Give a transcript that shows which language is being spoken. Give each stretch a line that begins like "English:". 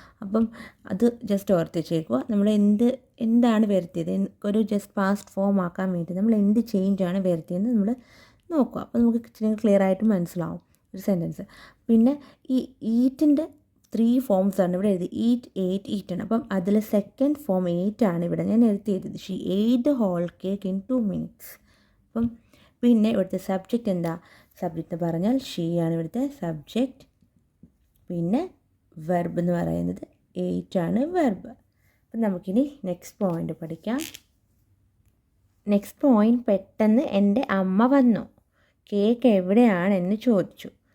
Malayalam: അപ്പം അത് ജസ്റ്റ് ഓർത്ത് വെച്ചേക്കുക. നമ്മൾ എന്താണ് വരുത്തിയത്, ഒരു
English: just past form
Malayalam: ആക്കാൻ വേണ്ടി നമ്മൾ എന്ത് ചേഞ്ചാണ് വരുത്തിയതെന്ന് നമ്മൾ നോക്കുക. അപ്പോൾ നമുക്ക് ഇച്ചിരി ക്ലിയർ ആയിട്ട് മനസ്സിലാവും ഒരു സെൻറ്റൻസ്. പിന്നെ ഈ ഈറ്റിൻ്റെ 3 ഫോംസ് ആണ് ഇവിടെ എഴുതി. ഈറ്റ് ആണ്. അപ്പം അതിൽ സെക്കൻഡ് ഫോം 8 ആണ് ഇവിടെ ഞാൻ എഴുതിയത്.
English: She ate the whole cake in 2 minutes.
Malayalam: അപ്പം പിന്നെ ഇവിടുത്തെ സബ്ജക്റ്റ് എന്താ? സബ്ജക്റ്റ് എന്ന് പറഞ്ഞാൽ ഷീ ആണ് ഇവിടുത്തെ സബ്ജക്റ്റ്. പിന്നെ വെർബ് എന്ന് പറയുന്നത് 8 ആണ് വെർബ്. അപ്പം നമുക്കിനി നെക്സ്റ്റ് പോയിൻ്റ് പഠിക്കാം. നെക്സ്റ്റ് പോയിൻ്റ്, പെട്ടെന്ന് എൻ്റെ അമ്മ വന്നു, കേക്ക് എവിടെയാണെന്ന് ചോദിച്ചു.